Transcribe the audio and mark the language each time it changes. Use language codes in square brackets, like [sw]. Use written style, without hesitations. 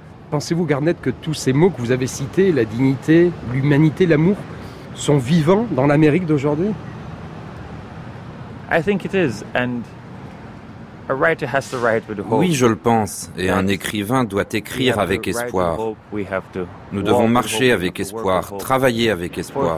[fr] Pensez-vous, Garnett, que tous ces mots que vous avez cités, la dignité, l'humanité, l'amour, sont vivants dans l'Amérique d'aujourd'hui? [en] I think it is, and a writer has to write with hope. [fr] Oui, je le pense, et un écrivain doit écrire avec espoir. Nous devons marcher avec espoir, travailler avec espoir.